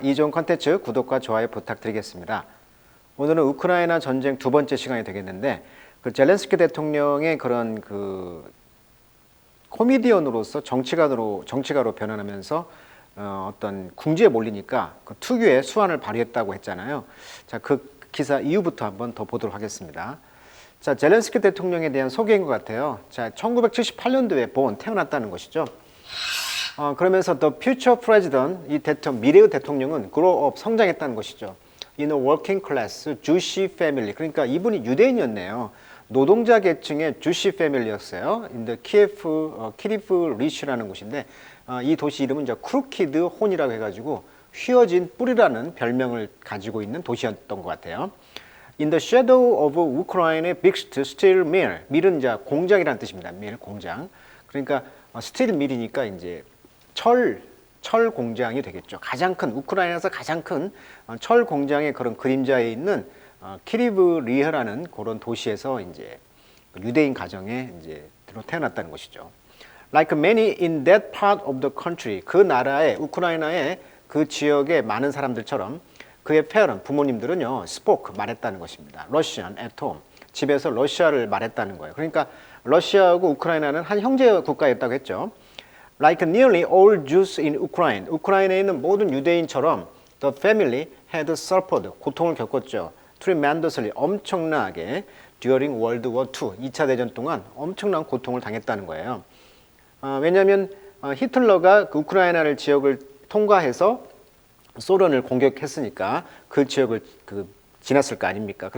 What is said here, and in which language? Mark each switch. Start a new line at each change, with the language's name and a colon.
Korean: 이 좋은 컨텐츠 구독과 좋아요 부탁드리겠습니다. 오늘은 우크라이나 전쟁 두 번째 시간이 되겠는데 젤렌스키 대통령의 그런 코미디언으로서 정치가로 변환하면서 어떤 궁지에 몰리니까 그 특유의 수완을 발휘했다고 했잖아요. 자, 그 기사 이후부터 한번 더 보도록 하겠습니다. 자, 젤렌스키 대통령에 대한 소개인 것 같아요. 자, 1978년도에 태어났다는 것이죠. 그러면서
English: The Future President,
Korean: 미래의 대통령은
English: grow up,
Korean: 성장했다는 것이죠.
English: In a working class, Jewish family.
Korean: 그러니까 이분이 유대인이었네요. 노동자 계층의
English: Jewish family
Korean: 였어요.
English: In the
Korean: 키리프 리시라는 곳인데, 이 도시 이름은 이제 크루키드 혼이라고 해가지고 휘어진 뿌리라는 별명을 가지고 있는 도시였던 것 같아요.
English: In the shadow of Ukraine's biggest steel mill.
Korean: 밀은 이제 공장이라는 뜻입니다. 밀, 공장. 그러니까 스틸 밀이니까 이제 철 공장이 되겠죠. 우크라이나에서 가장 큰 철 공장의 그런 그림자에 있는 키리브 리흐라는 그런 도시에서 이제 유대인 가정에 이제 태어났다는 것이죠.
English: Like many in that part of the country,
Korean: 그 나라의 우크라이나의 그 지역의 많은 사람들처럼 그의 부모님들은요,
English: spoke,
Korean: 말했다는 것입니다.
English: Russian at home,
Korean: 집에서 러시아를 말했다는 거예요. 그러니까 러시아하고 우크라이나는 한 형제 국가였다고 했죠.
English: Like nearly all Jews in Ukraine,
Korean: 우크라이나에 있는 모든 유대인처럼
English: the family had suffered,
Korean: 고통을 겪었죠.
English: Tremendously,
Korean: 엄청나게
English: during World War II,
Korean: 2차 대전 동안 엄청난 고통을 당했다는 거예요. 왜냐하면 히틀러가 그 우크라이나를 지역을 통과해서 소련을 공격했으니까 그 지역을 지났을 거 아닙니까?